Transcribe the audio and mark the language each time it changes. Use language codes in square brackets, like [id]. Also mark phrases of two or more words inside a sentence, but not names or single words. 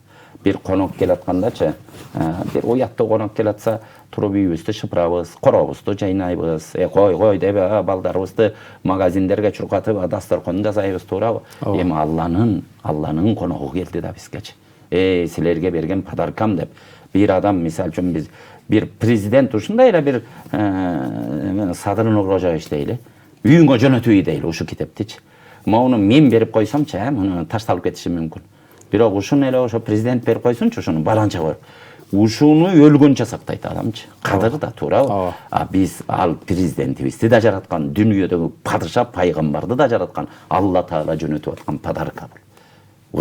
[ky] Бир конок келаткандачы, бир уяттуу конок келатса, туруп үйүбүздү шыпырабыз, коробузду жайнайбыз, кой деп балдарыбызды магазиндерге чуркатып, дасторкон жасайбыз, туурабы? Эми Алланын коногу келди да бизгечи. Силерге берген подаркам деп. Бир адам мисал үчүн биз бир президент ушундайла bir Садыр Нуркожоевич дейли. Үйүңө жөнөтүү дейли ушу китептичи. Муну мен берип койсомчу, муну ташталып кетиши мүмкүн. Бирок ушуну эле ошо президент берип койсунчу, ушуну баланча коюп. Ушуну өлгөнчө сактайт адамчы. Кадыр да туурабы? Биз ал президентибизди да жараткан, дүйнөдөгү падыша пайгамбарды да жараткан, Алла Таала жөнөтүп аткан подарка бул.